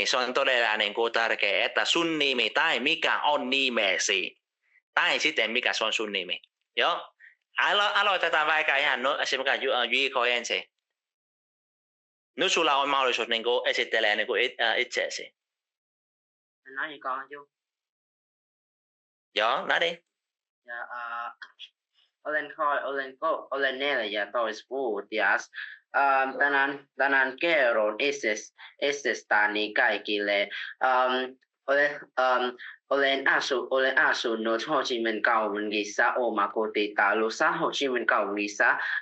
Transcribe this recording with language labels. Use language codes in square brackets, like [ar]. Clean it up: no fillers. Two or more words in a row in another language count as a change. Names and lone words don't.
[fi] Se on todella niinku tärkeä, että sun nimi tai mikä on nimesi. Tai sitten mikä se on sun nimi. Joo. Aloitetaan vaikka ihan esimerkiksi JK ensin. Nyt sulla on mahdollisuus niinku esittelee niinku itseesi. [vi] Nói gì con chú? Joo, nói đi. [fi] Ja, olen 14-vuotias. Tänään kerron itsestäni kaikille. Olen asunut Ho Chi Minh kaupungissa omakotitalossa Ho Chi Minh kaupungissa.